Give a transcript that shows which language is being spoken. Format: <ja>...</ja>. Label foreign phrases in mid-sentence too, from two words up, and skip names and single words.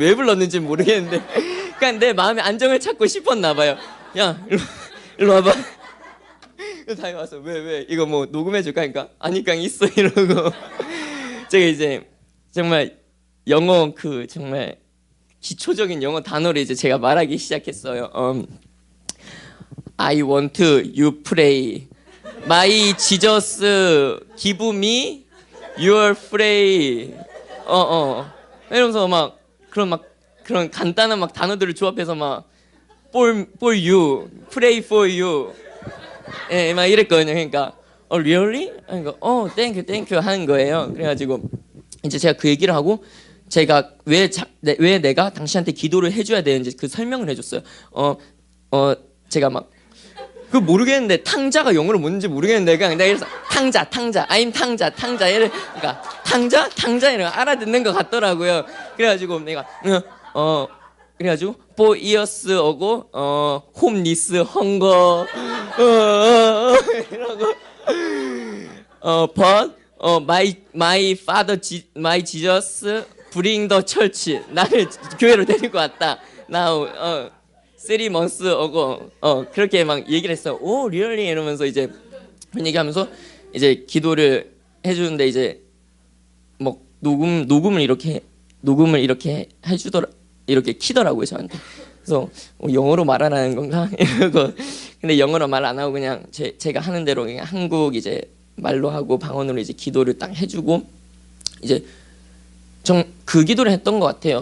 <ko>왜 불렀는지 모르겠는데 그냥 내 마음의 안정을 찾고 싶었나 봐요. 야 일로 와봐. 다이 와서 왜 이거 뭐 녹음해 줄까 하니까 아니 그냥 있어 이러고 제가 이제 정말 영어 정말 기초적인 영어 단어를 이제 제가 말하기 시작했어요.</ko> <en>I want you pray. My Jesus give me your pray.</en> <ko>이러면서 막 그런 간단한 막 단어들을 조합해서 막</ko> <en>for you, pray for you.</en> <ko>막 이랬거든요. 그러니까 really? 그러니까</ko> <en>thank you</en> <ko>하는 거예요. 그래가지고 이제 제가 그 얘기를 하고 제가 왜 내가 당신한테 기도를 해줘야 되는지 그 설명을 해줬어요. 제가 막 모르겠는데 탕자가 영어로 뭔지 모르겠는데 그냥 내가 이래서 탕자 I'm 탕자 이래 그러니까 탕자 이런 거 알아듣는 것 같더라고요. 그래가지고 내가 그래가지고</ko> <en>for years</en> <ko>오고</ko> <en>homeless hunger</en> <ko>이러고</ko> <en>but my father my Jesus bring the church</en> <ko>나를 교회로 데리고 왔다.</ko> <en>now 3 months</en> <ko>오고 그렇게 막 얘기를 했어. 오 really 이러면서 이제 그런 얘기하면서 이제 기도를 해주는데 이제 뭐 녹음을 이렇게 해주더라 이렇게 키더라고요 저한테. 그래서 영어로 말하라는 건가 이러고 근데 영어로 말 안 하고 그냥 제가 하는 대로 그냥 한국 이제 말로 하고 방언으로 이제 기도를 딱 해주고 이제 그 기도를 했던 것 같아요.</ko>